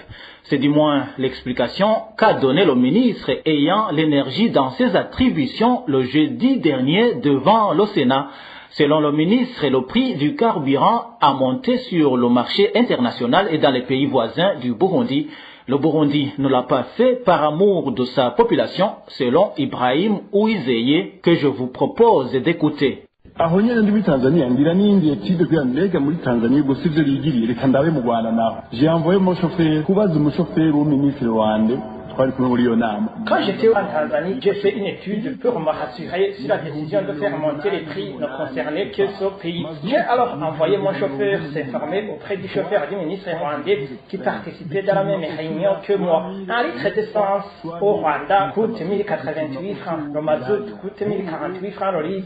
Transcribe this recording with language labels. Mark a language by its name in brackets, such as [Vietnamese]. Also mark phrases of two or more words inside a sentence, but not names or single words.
[French] C'est du moins l'explication qu'a donné le ministre ayant l'énergie dans ses attributions le jeudi dernier devant le Sénat. Selon le ministre, le prix du carburant a monté sur le marché international et dans les pays voisins du Burundi. Le Burundi ne l'a pas fait par amour de sa population, selon Ibrahim Uwizeye, que je vous propose d'écouter. [Rundi] aho nyene ndi muri Tanzania ngira n'indi etude kugira mbega muri Tanzania ubwo sivyo bigiriye reka ndabe mu Rwanda naho [French] j'ai envoyé mon chauffeur [Rundi] kubaza umushoferi w'umuministre wande. [French] Quand j'étais en Tanzanie, j'ai fait une étude pour me rassurer si la décision de faire monter les prix ne concernait que ce pays. J'ai alors envoyé mon chauffeur s'informer auprès du chauffeur du ministre rwandais qui participait dans la même réunion que moi. Un litre d'essence au Rwanda coûte 1088 francs, le mazout coûte 1048 francs le litre.